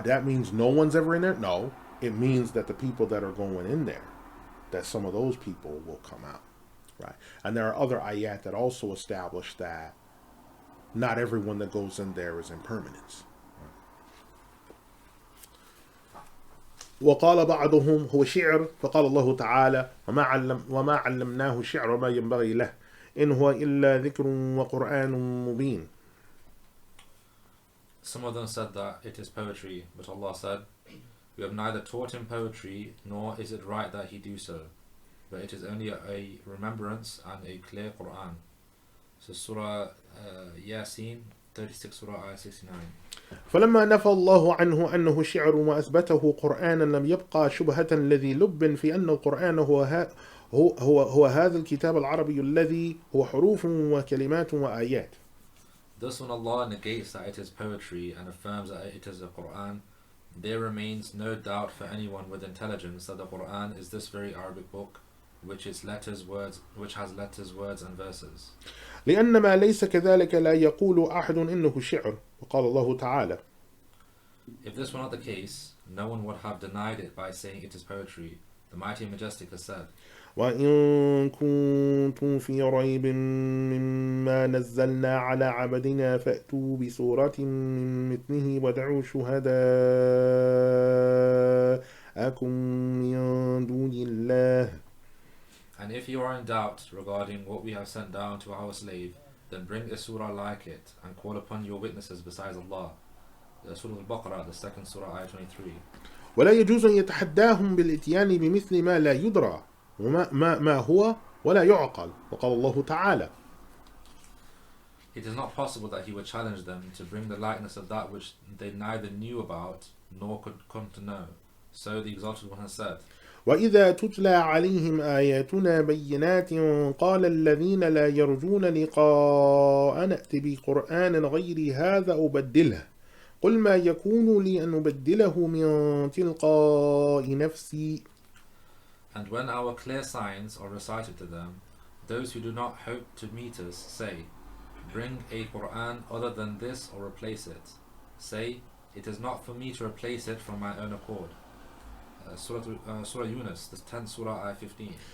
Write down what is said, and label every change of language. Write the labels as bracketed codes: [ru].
[en] That means no one's ever in there? No. It means that the people that are going in there, that some of those people will come out, right? And there are other ayat that also establish that not everyone that goes in there is in permanence. [ar] وقال بعضهم هو شعر فقال الله تعالى وما علمناه شعر ما ينبغي له إن هو إلا ذكر وقرآن مبين. [en] Some of them said that it is poetry, but Allah said, we have neither taught him poetry, nor is it right that he do so, but it is only a remembrance and a clear Qur'an. So Surah Yasin, 36 Surah Ayah 69. [ar] فلما نفى الله عنه أنه شعر وأثبته قرآنا لم يبقى شبهة الذي لب في أن القرآن هو هذا الكتاب العربي الذي هو حروف وكلمات وآيات. [en] Thus when Allah negates that it is poetry and affirms that it is a Qur'an, there remains no doubt for anyone with intelligence that the Qur'an is this very Arabic book, which has letters, words, and verses. [ar] لأن ما ليس كذلك لا يقول أحد إنه شعر وقال الله تعالى. [en] If this were not the case, no one would have denied it by saying it is poetry. The Mighty and Majestic has said, [ar] وإن كنتم في ريب مما نزلنا على عبدنا فأتوا بسورة من مثله وادعوا شهداءكم من دون الله. [en] And if you are in doubt regarding what we have sent down to our slave, then bring a surah like it and call upon your witnesses besides Allah. Surah Al-Baqarah, the 2nd Surah, Ayah 23. [ar] ولا يجوز أن يتحداهم بالإتيان بمثل ما لا يدرى ما هو ولا يعقل وقال الله تعالى. [en] It is not possible that he would challenge them to bring the likeness of that which they neither knew about nor could come to know. So the Exalted One has said, [ar] وإذا تتلى عليهم آياتنا بينات قال الذين لا يرجون لقاء نأت بقرآن غير هذا أبدله قل ما يكون لي أن أبدله من تلقاء نفسي. [en] And when our clear signs are recited to them, those who do not hope to meet us say, bring a Qur'an other than this or replace it. Say, it is not for me to replace it from my own accord. Surah Yunus, the 10th Surah, Ayah 15.